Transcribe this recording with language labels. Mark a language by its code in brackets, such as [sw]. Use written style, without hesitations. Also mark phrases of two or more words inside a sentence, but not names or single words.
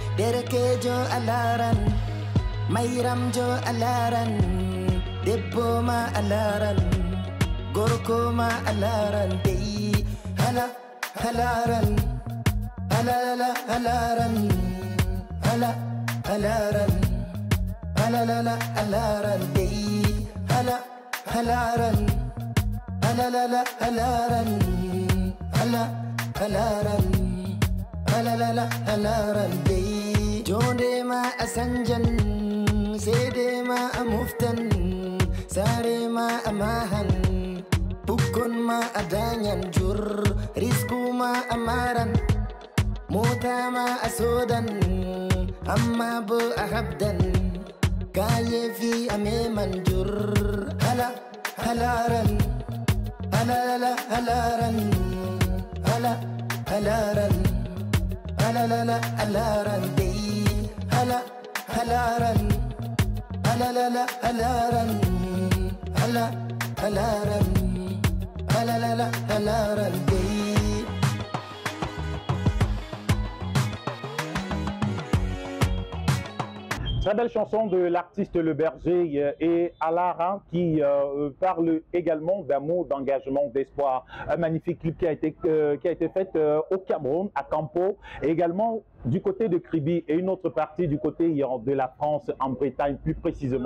[ff] Derkejo alaran, Mayramjo alaran, Debbo ma alaran, Gorko ma alaran dey. Hala halaran, halala halaran, hala halaran, halala halaran dey. Hala halaran, halala halaran, hala halaran, halala halaran dey. Jonde ma asanjan, sede ma amuftan, sare ma amahan, pukon ma adanyan jur, risku ma amaran, mota ma asodan, amma bu ahabdan. Kaye fi ame manjur. Hala halaran, halala halaran, hala halaran, halala halaran dey. Hala halaran, halala halaran, hala halaran, halala halaran dey. [fr] Très belle chanson de l'artiste Le Berger et Alara qui parle également d'amour, d'engagement, d'espoir. Un magnifique clip qui a été fait au Cameroun, à Campo, et également du côté de Kribi et une autre partie du côté de la France, en Bretagne plus précisément.